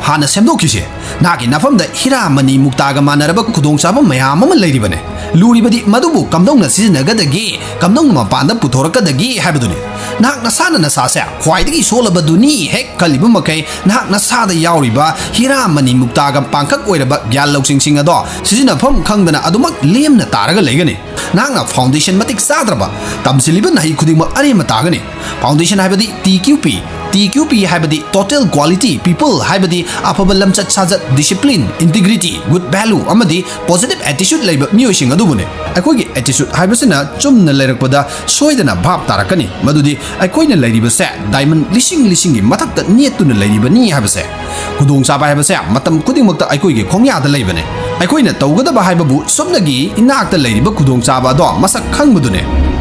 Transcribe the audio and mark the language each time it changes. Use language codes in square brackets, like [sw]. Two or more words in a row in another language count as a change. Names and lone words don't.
[mni] hana semdokise naki nafam da hira mani muktaga manaraba khudong chaba mayam ama leiribane luribadi madubu kamdongna sizinagadi kamdong mapanda putorakadagi habaduni nak nasana nasasa khwaidagi solabaduni hek kalibu makai nak nasada yauriba hira mani muktaga pangkak oiraba gyal loksing sing ado sizina pham khangdana adumak lemna taraga leigani nakna foundation matik sadraba tamsiliba nahi khudingma arema tagani foundation haibadi TQP haibadi [en] total quality people [mni] haibadi afaba lamchat sajat [en] discipline integrity good value [mni] amadi [en] positive attitude [mni] leiba miyosing adubune akoigi attitude haibasina chumna leirakpada soidana bhab tarakani madudi akoina leiriba se diamond lising gi mathakta netuna leiriba ni haibase kudong chaba haibase matam kudingmakta akoigi khongyada leibane akoina tawgada ba haibabu somnagi inakta leiriba kudong chaba do masak khangbudune